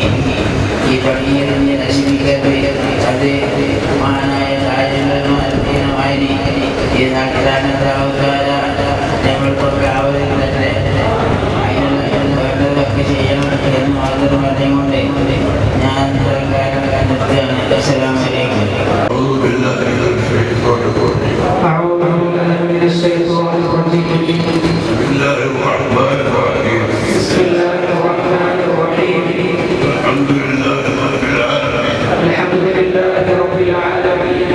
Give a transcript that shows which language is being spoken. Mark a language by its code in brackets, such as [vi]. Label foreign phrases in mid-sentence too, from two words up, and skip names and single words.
[ml] ഈ പള്ളിയിൽ നശിപ്പിക്കാതെ അത് മഹാനായ കാര്യങ്ങളുമായി ഈ നാട്ടിലാണെന്താവുക ഞങ്ങൾക്കൊക്കെ ആവതില്ലേ അതിനുള്ള വേണ്ടതൊക്കെ ചെയ്യണം എന്ന് മാത്രം പറഞ്ഞുകൊണ്ട് ഞാൻ നിർത്തുകയാണ്. [ar] السلام عليكم. أعوذ بالله من الشيطان الرجيم. بسم الله الرحمن الرحيم. بسم الله الرحمن الرحيم. الحمد لله رب العالمين. الحمد لله رب العالمين.